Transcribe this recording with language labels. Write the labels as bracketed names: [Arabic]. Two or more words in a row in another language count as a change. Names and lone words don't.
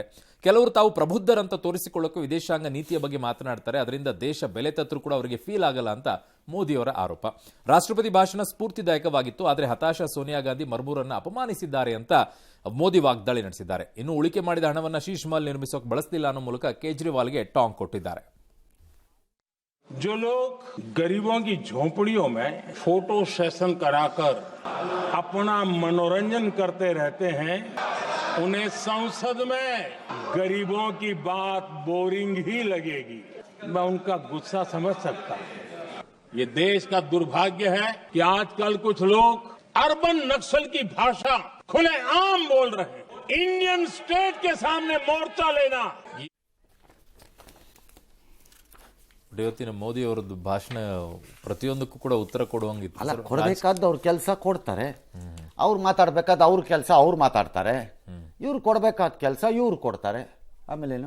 [Kannada] ಕೆಲವರು ತಾವು ಪ್ರಬುದ್ಧರಂತ ತೋರಿಸಿಕೊಳ್ಳೋಕೆ ವಿದೇಶಾಂಗ ನೀತಿಯ ಬಗ್ಗೆ ಮಾತನಾಡ್ತಾರೆ, ಅದರಿಂದ ದೇಶ ಬೆಲೆ ತತ್ತರೂ ಕೂಡ ಅವರಿಗೆ ಫೀಲ್ ಆಗಲ್ಲ ಅಂತ ಮೋದಿಯವರ ಆರೋಪ. ರಾಷ್ಟ್ರಪತಿ ಭಾಷಣ ಸ್ಫೂರ್ತಿದಾಯಕವಾಗಿತ್ತು, ಆದರೆ ಹತಾಶ ಸೋನಿಯಾ ಗಾಂಧಿ ಮರ್ಮೂರನ್ನು ಅಪಮಾನಿಸಿದ್ದಾರೆ ಅಂತ ಮೋದಿ ವಾಗ್ದಾಳಿ ನಡೆಸಿದ್ದಾರೆ. ಇನ್ನು ಉಳಿಕೆ ಮಾಡಿದ ಹಣವನ್ನು ಶೀಶ್ ಮಹಲ್ ನಿರ್ಮಿಸೋಕೆ ಬಳಸಲಿಲ್ಲ ಅನ್ನೋ ಮೂಲಕ ಕೇಜ್ರಿವಾಲ್ಗೆ ಟಾಂಗ್ ಕೊಟ್ಟಿದ್ದಾರೆ. [Hindi] जो लोग गरीबों की झोपड़ियों में फोटो सेशन कराकर अपना मनोरंजन करते रहते हैं, उन्हें संसद में गरीबों की बात बोरिंग ही लगेगी. मैं उनका गुस्सा समझ सकता हूं. ये देश का दुर्भाग्य है कि आजकल कुछ लोग अर्बन नक्सल की भाषा खुलेआम बोल रहे हैं. [English] Indian state [Hindi] के सामने मोर्चा लेना. [Kannada] ಇವತ್ತಿನ ಮೋದಿ ಅವರದ್ದು ಭಾಷಣ ಪ್ರತಿಯೊಂದಕ್ಕೂ ಕೂಡ ಉತ್ತರ ಕೊಡುವಂಗಿತ್ತು. ಅಲ್ಲ, ಕೊಡಬೇಕಾದ ಅವ್ರ ಕೆಲಸ ಕೊಡ್ತಾರೆ, ಅವ್ರು ಮಾತಾಡ್ಬೇಕಾದ ಅವ್ರ ಕೆಲಸ ಅವ್ರು ಮಾತಾಡ್ತಾರೆ, ಇವ್ರು ಕೊಡಬೇಕಾದ ಕೆಲಸ ಇವ್ರು ಕೊಡ್ತಾರೆ. ಆಮೇಲೇನು